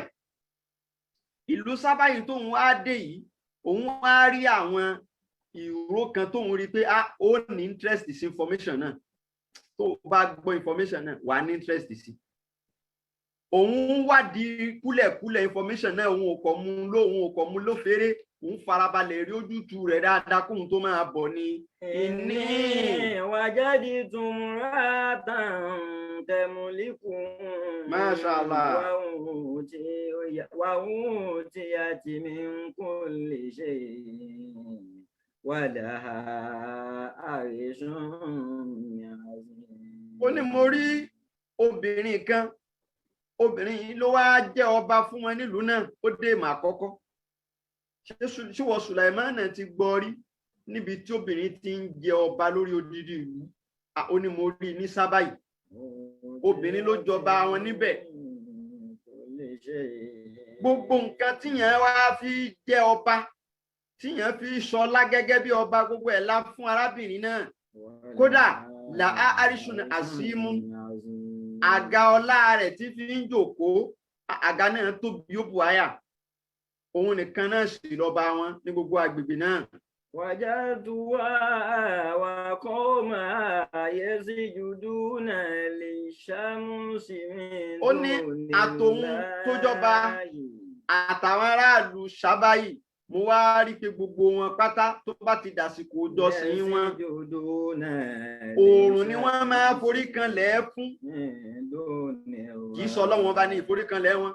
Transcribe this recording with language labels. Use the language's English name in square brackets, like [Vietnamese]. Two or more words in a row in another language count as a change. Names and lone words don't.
[Yoruba] Ìlú Sábàì tóun wá dé yìí òun wá rí àwọn ìró kan tóun rí pé ó ní interest sí information náà, tó bá gbọ́ information náà wà ní interest sí. Òun wádìí kúlẹ̀kúlẹ̀ information náà òun ò kọ̀ mú ló fèrè òun farabalẹ̀ rí ojútùú rẹ̀ dáadáa kóun tó máa bọ̀ ni. [Arabic] إني وجدت امرأة تملكهم ما شاء الله. وأوتيت من كل شيء ولها عرش عظيم. [Yoruba] Ó ní mo rí obìnrin kan, obìnrin yìí ló wá jẹ́ ọba fún wọn nílùú náà, ó dé ìmọ̀ àkọ́kọ́. Ṣé wọ́n Sùlàìmánà ti gbọ́ rí níbi tí obìnrin ti ń jẹ ọba lórí odidi ìlú? Ó ní mo rí ní Sábà yìí, obìnrin ló jọba wọn níbẹ̀. Gbogbo nǹkan tíyẹn wá fi jẹ́ ọba, tíyẹn fi ṣọlá gẹ́gẹ́ bí ọba, gbogbo ẹ̀ la fún arábìnrin náà. Kódà là á àríṣùn àṣìmú, àga ọlá rẹ̀ tí fi ń jókòó, àga náà tóbi ó bu àyà. Òun nìkan náà sì lọ́ba wọn ní gbogbo agbègbè náà. [Arabic] وجدتها وقومها يسجدون للشمس من [Yoruba] Ó ní àtòun tó jọba àtàwọn aráàlú Sábà yìí, mo wá rí pé gbogbo wọn pátá tó bá ti dàsìkò ìjọsìn wọn, oòrùn ni wọ́n máa forí kanlẹ̀ fún. Kì í sọ Ọlọ́run bá ní ìforíkanlẹ̀ wọn.